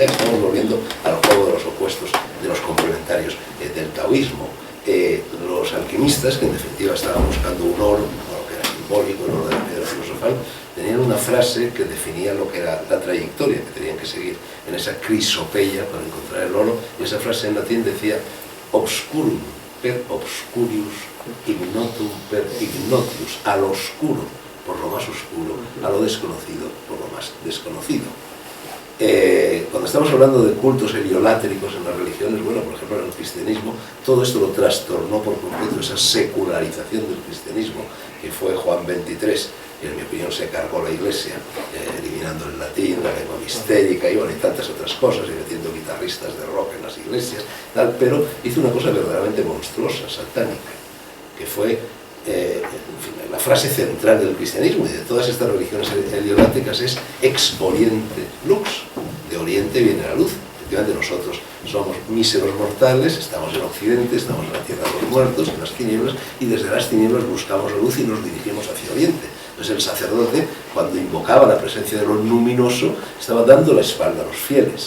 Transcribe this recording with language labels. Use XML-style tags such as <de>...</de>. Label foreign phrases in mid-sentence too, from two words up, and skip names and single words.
<es>Estamos volviendo al juego de los opuestos, de los complementarios del taoísmo. Los alquimistas, que en definitiva estaban buscando un oro, que era simbólico, el oro de la piedra filosofal, tenían una frase que definía lo que era la trayectoria que tenían que seguir en esa crisopeia para encontrar el oro, y esa frase en latín decía</es> <la>obscurum per obscurius, ignotum per ignotius,</la> <es>a lo oscuro por lo más oscuro, a lo desconocido por lo más desconocido. cuando estamos hablando de cultos heliolátricos en las religiones, bueno, por ejemplo en el cristianismo, todo esto lo trastornó por completo esa secularización del cristianismo, que fue Juan XXIII, que en mi opinión se cargó la Iglesia, eliminando el latín, la lengua mistérica y, bueno, y tantas otras cosas, y metiendo guitarristas de rock en las iglesias, tal, pero hizo una cosa verdaderamente monstruosa, satánica, que fue en fin, la frase central del cristianismo y de todas estas religiones heliolátricas es</es> <la>ex oriente lux,</la> <es>de oriente viene la luz. Efectivamente nosotros somos míseros mortales, estamos en occidente, estamos en la tierra de los muertos, en las tinieblas, y desde las tinieblas buscamos la luz y nos dirigimos hacia oriente. Entonces el sacerdote, cuando invocaba la presencia de lo luminoso, estaba dando la espalda a los fieles.</es>